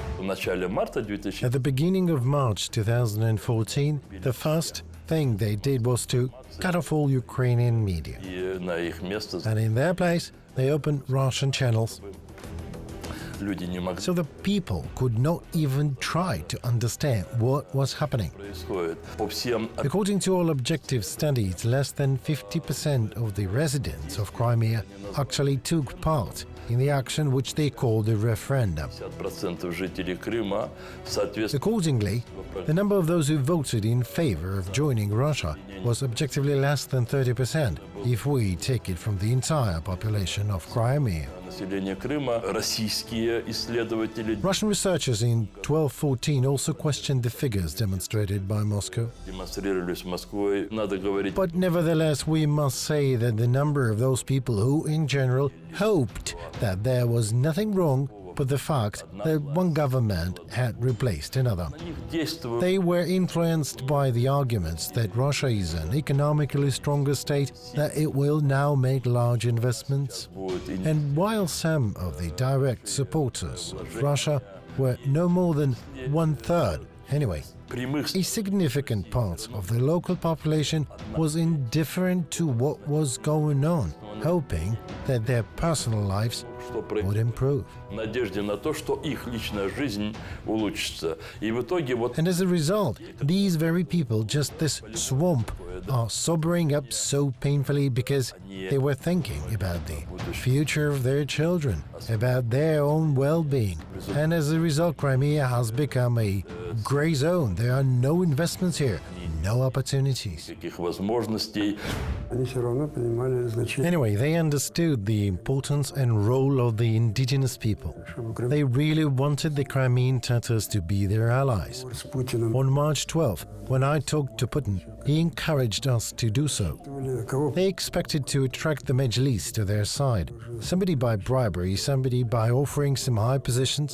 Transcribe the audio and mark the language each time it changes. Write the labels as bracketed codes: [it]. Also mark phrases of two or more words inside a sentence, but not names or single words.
[ru] начале марта 2000 [en] At the beginning of March 2014, the first thing they did was to cut off all Ukrainian media. [ru] и на их место [en] And in their place, they opened Russian channels, [ru] люди не могли [en] so the people could not even try to understand what was happening. [ru] происходит. По всем [en] According to all objective studies, less than 50% of the residents of Crimea actually took part in the action which they called the referendum. [ru] 50% жителей Крыма, соответственно, [en] Accordingly, the number of those who voted in favor of joining Russia was objectively less than 30% if we take it from the entire population of Crimea. [ru] население Крыма, российские исследователи [en] Russian researchers in 1214 also questioned the figures demonstrated by Moscow. [ru] демонстрировали с Москвой. Надо говорить [en] But nevertheless, we must say that the number of those people who, in general, hoped that there was nothing wrong with the fact that one government had replaced another. [ru] действовать. [en] They were influenced by the arguments that Russia is an economically stronger state, that it will now make large investments. And while some of the direct supporters of Russia were no more than 1/3, anyway, [ru] Прямых [en] a significant part of the local population was indifferent to what was going on, hoping that their personal lives [ru] что [en] would improve. [ru] в надежде на то, что их личная жизнь улучшится. И в итоге вот [en] And as a result, these very people, just this swamp, are sobering up so painfully because they were thinking about the future of their children, about their own well-being. And as a result, Crimea has become a gray zone. There are no investments here, no opportunities. [ru] таких возможностей. Они все равно понимали значение, [en] Anyway, they understood the importance and role of the indigenous people. They really wanted the Crimean Tatars to be their allies. [ru] с Путиным. [en] On March 12, when I talked to Putin, he encouraged us to do so. [ru] Кого [en] They expected to attract the Majlis to their side, somebody by bribery, somebody by offering some high positions.